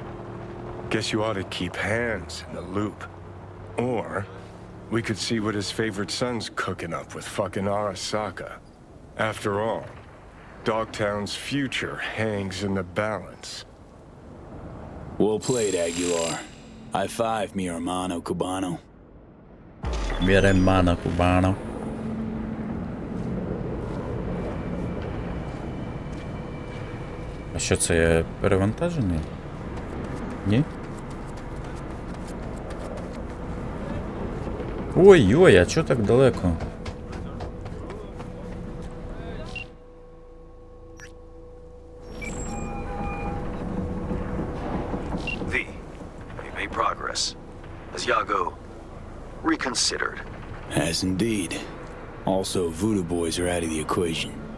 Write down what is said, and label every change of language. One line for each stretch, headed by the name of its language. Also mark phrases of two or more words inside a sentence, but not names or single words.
English: Guess you ought to keep hands in the loop. Or we could see what his favorite son's cooking up with fucking Arasaka. After all, Dogtown's future hangs in the balance. Well played, Aguilar. High five,
Spanish: mi hermano cubano. Mi hermano cubano.
Ukrainian: А що це, я перевантажений? Ні? Ой-ой, а чо так далеко?
English: V, we made progress. Has Yago reconsidered? Has indeed. Also, voodoo boys are out of the equation.